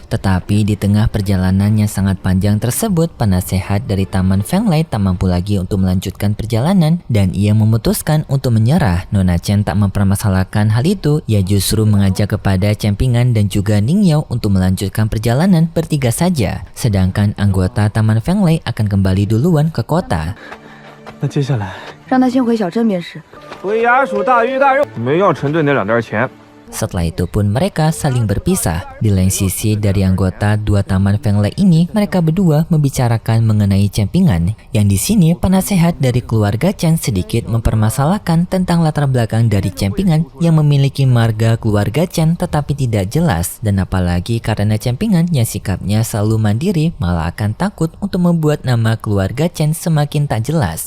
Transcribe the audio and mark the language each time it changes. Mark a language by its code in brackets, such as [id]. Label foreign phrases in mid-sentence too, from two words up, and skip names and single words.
[id] Tetapi di tengah perjalanan yang sangat panjang tersebut, penasehat dari Taman Fenglai tak mampu lagi untuk melanjutkan perjalanan dan ia memutuskan untuk menyerah. Nona Chen tak mempermasalahkan hal itu, ia justru mengajak kepada Cempingan dan juga Ning Yao untuk melanjutkan perjalanan bertiga saja. Sedangkan anggota Taman Fenglai akan kembali duluan ke kota. [zh] 那接下来让他先回小镇便是。回衙署大鱼大肉，没要陈队那2袋钱。 [id] Setelah itu pun mereka saling berpisah. Di lain sisi dari anggota dua Taman Fenglai ini, mereka berdua membicarakan mengenai Cempingan. Yang di sini penasehat dari keluarga Chen sedikit mempermasalahkan tentang latar belakang dari Cempingan yang memiliki marga keluarga Chen tetapi tidak jelas, dan apalagi karena Cempingan yang sikapnya selalu mandiri malah akan takut untuk membuat nama keluarga Chen semakin tak jelas.